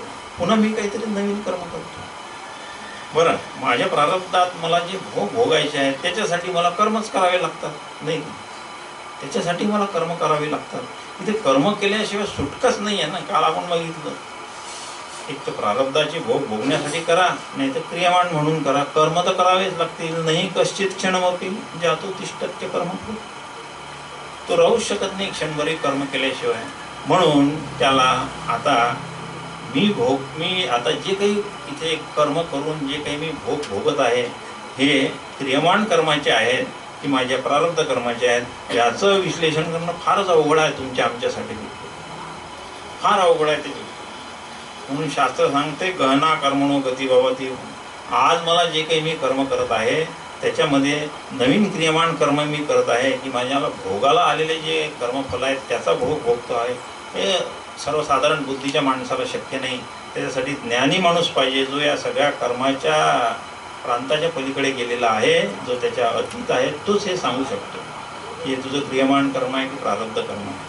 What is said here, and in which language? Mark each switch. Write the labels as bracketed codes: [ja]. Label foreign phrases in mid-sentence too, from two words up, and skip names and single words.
[mr] पुन्हा मी काहीतरी नवीन कर्म करतो. बरं, माझ्या प्रारब्धात मला जे भोग भोगायचे आहेत त्याच्यासाठी मला कर्मच करावे लागतात, नाही का? त्याच्यासाठी मला कर्म करावे लागतात. इथे कर्म केल्याशिवाय सुटकाच नाही आहे ना. काल आपण बघितलं, एक तर प्रारब्धाचे भोग भोगण्यासाठी करा, नाही तर क्रियमाण म्हणून करा. कर्म तर करावेच लागतील. [sa] नाही कश्चित क्षणमपि जातो तिष्ठत्य कर्म. [mr] तो राहूच शकत नाही क्षणभरी कर्म केल्याशिवाय. म्हणून त्याला आता मी आता जे काही इथे कर्म करून जे काही मी भोग भोगत आहे, हे क्रियमाण कर्माचे आहेत की माझ्या प्रारब्ध कर्माचे आहेत, याचं विश्लेषण करणं फारच अवघड आहे आमच्यासाठी. फार अवघड आहे ते. म्हणून शास्त्र सांगते [sa] गहना कर्मणो गती भवती. [mr] आज मला जे काही मी कर्म करत आहे त्याच्यामध्ये नवीन क्रियमाण कर्म मी करत आहे की माझ्याला भोगाला आलेले जे कर्मफल आहेत त्याचा भोग भोगतो आहे. हे सर्वसाधारण बुद्धीच्या माणसाला शक्य नाही. त्याच्यासाठी ज्ञानी माणूस पाहिजे, जो या सगळ्या कर्माच्या प्रांताच्या पलीकडे गेलेला आहे, जो त्याच्या अतीत आहे, तोच हे सांगू शकतो की हे तुझं क्रियमाण कर्म आहे की प्रारब्ध कर्म आहे.